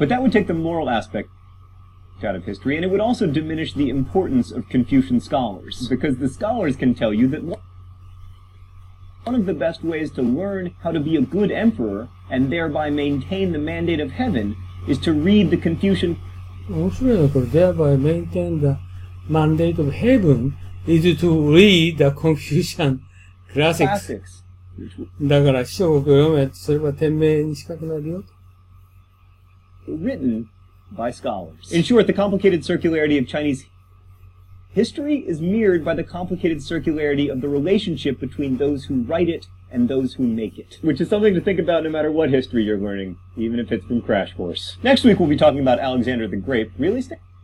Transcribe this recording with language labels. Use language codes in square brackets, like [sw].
[en] But that would take the moral aspect out of history, and it would also diminish the importance of Confucian scholars, because the scholars can tell you that one of the best ways to learn how to be a good emperor, and thereby maintain the mandate of heaven, is to read the Confucian... [ja] 面白いのはこれ、 [en] thereby maintain the mandate of heaven is to read the Confucian classics. [ja] だから、四書五経を読め、それは天命に近くなるよ。 [en] Written by scholars. In short, the complicated circularity of Chinese history is mirrored by the complicated circularity of the relationship between those who write it and those who make it. Which is something to think about no matter what history you're learning, even if it's from Crash Course. Next week we'll be talking about Alexander the Great. Really, Stan?